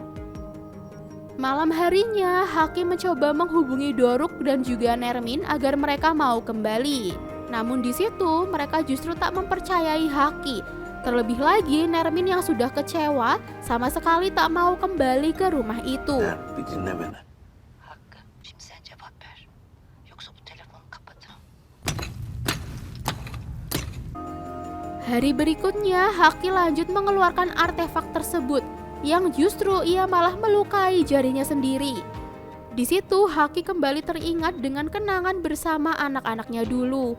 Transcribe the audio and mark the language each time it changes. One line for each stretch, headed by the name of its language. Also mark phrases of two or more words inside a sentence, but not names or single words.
Indonesian: Malam harinya Haki mencoba menghubungi Doruk dan juga Nermin agar mereka mau kembali. Namun di situ mereka justru tak mempercayai Haki. Terlebih lagi Nermin yang sudah kecewa sama sekali tak mau kembali ke rumah itu.
Turkish: Bir dinle beni. Hakkı şimdi sen cevap ver. Yoksa bu telefonu kapatırım.
Indonesian: Hari berikutnya Haki lanjut mengeluarkan artefak tersebut yang justru ia malah melukai jarinya sendiri. Di situ Haki kembali teringat dengan kenangan bersama anak-anaknya dulu.